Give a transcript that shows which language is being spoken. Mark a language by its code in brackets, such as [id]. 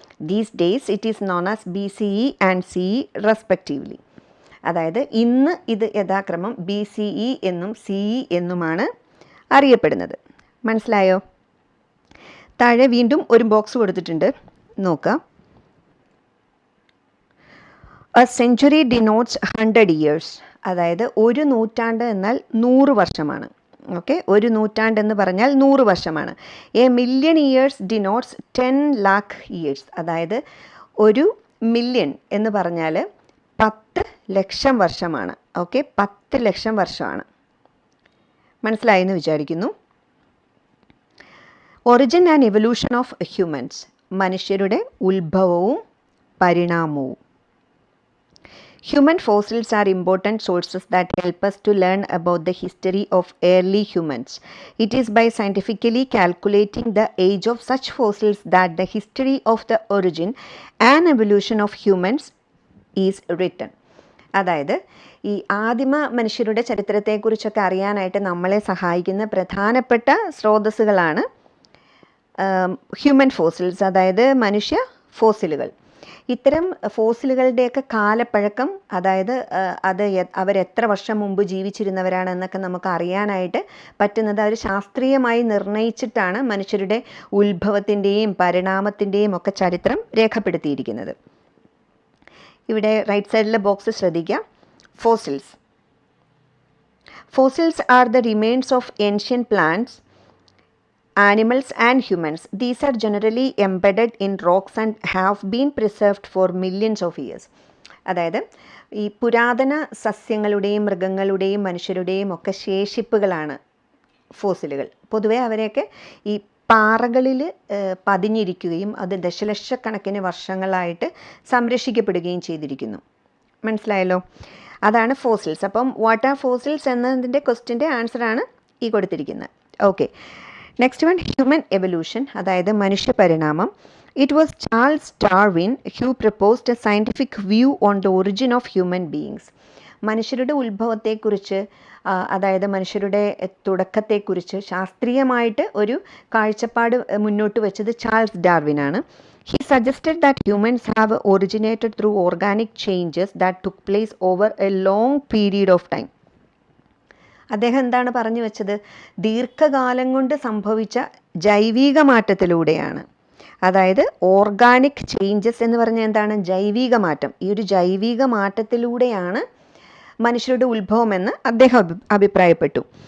[en] These days it is known as BCE and CE respectively. [ml] അതായത് ഇന്ന് ഇത് യഥാക്രമം BCE എന്നും CE എന്നുമാണ് അറിയപ്പെടുന്നത്. മനസ്സിലായോ? താഴെ വീണ്ടും ഒരു ബോക്സ് കൊടുത്തിട്ടുണ്ട്, നോക്കാം. [en] A century denotes 100 years. [ml] അതായത് ഒരു നൂറ്റാണ്ട് എന്നാൽ 100 വർഷമാണ്. ഓക്കെ, ഒരു നൂറ്റാണ്ട് എന്ന് പറഞ്ഞാൽ 100 വർഷമാണ്. [en] A million years denotes 10 lakh years. [ml] അതായത് ഒരു മില്യൺ എന്ന് പറഞ്ഞാൽ 10 ലക്ഷം വർഷമാണ്. ഓക്കെ, 10 ലക്ഷം വർഷമാണ്. മനസ്സിലായെന്ന് വിചാരിക്കുന്നു. [en] Origin and evolution of humans. [ml] മനുഷ്യരുടെ ഉത്ഭവവും പരിണാമവും. [en] Human fossils are important sources that help us to learn about the history of early humans. It is by scientifically calculating the age of such fossils that the history of the origin and evolution of humans is written. [ml] അതായത് ഈ ആദിമ മനുഷ്യരുടെ ചരിത്രത്തെക്കുറിച്ചൊക്കെ അറിയാനായിട്ട് നമ്മളെ സഹായിക്കുന്ന പ്രധാനപ്പെട്ട സ്രോതസ്സുകളാണ് human fossils, അതായത് മനുഷ്യ ഫോസിലുകൾ. ഇത്തരം ഫോസിലുകളുടെയൊക്കെ കാലപ്പഴക്കം, അതായത് അവരെത്ര വർഷം മുമ്പ് ജീവിച്ചിരുന്നവരാണെന്നൊക്കെ നമുക്ക് അറിയാനായിട്ട് പറ്റുന്നത് അവർ ശാസ്ത്രീയമായി നിർണയിച്ചിട്ടാണ് മനുഷ്യരുടെ ഉത്ഭവത്തിൻ്റെയും പരിണാമത്തിൻ്റെയും ഒക്കെ ചരിത്രം രേഖപ്പെടുത്തിയിരിക്കുന്നത്. ഇവിടെ റൈറ്റ് സൈഡിലെ ബോക്സ് ശ്രദ്ധിക്കുക. [en] Fossils. Fossils are the remains of ancient plants, animals and humans. These are generally embedded in rocks and have been preserved for millions of years. [ml] അതായത് ഈ പുരാതന സസ്യങ്ങളുടെയും മൃഗങ്ങളുടെയും മനുഷ്യരുടെയും ഒക്കെ ശേഷിപ്പുകളാണ് ഫോസിലുകൾ. പൊതുവെ അവരെയൊക്കെ ഈ പാറകളിൽ പതിഞ്ഞിരിക്കുകയും അത് ദശലക്ഷക്കണക്കിന് വർഷങ്ങളായിട്ട് സംരക്ഷിക്കപ്പെടുകയും ചെയ്തിരിക്കുന്നു. മനസ്സിലായല്ലോ? അതാണ് ഫോസിൽസ്. അപ്പം [en] what are fossils [ml] എന്നതിൻ്റെ ക്വസ്റ്റ്യൻ്റെ ആൻസറാണ് ഈ കൊടുത്തിരിക്കുന്നത്. [en] okay, next one, human evolution, [ml] അതായത് മനുഷ്യ പരിണാമം. [en] It was Charles Darwin who proposed a scientific view on the origin of human beings. [ml] മനുഷ്യരുടെ ഉത്ഭവത്തെക്കുറിച്ച്, അതായത് മനുഷ്യരുടെ തുടക്കത്തെക്കുറിച്ച് ശാസ്ത്രീയമായിട്ട് ഒരു കാഴ്ചപ്പാട് മുന്നോട്ട് വെച്ചത് Charles ഡാർവിനാണ്. [en] He suggested that humans have originated through organic changes that took place over a long period of time. [ml] അദ്ദേഹം എന്താണ് പറഞ്ഞു വെച്ചത്? ദീർഘകാലം കൊണ്ട് സംഭവിച്ച ജൈവിക മാറ്റത്തിലൂടെയാണ്. അതായത് ഓർഗാനിക് ചേഞ്ചസ് എന്ന് പറഞ്ഞാൽ എന്താണ്? ജൈവിക മാറ്റം. ഈ ഒരു ജൈവിക മാറ്റത്തിലൂടെയാണ് മനുഷ്യരുടെ ഉത്ഭവം എന്ന് അദ്ദേഹം അഭിപ്രായപ്പെട്ടു.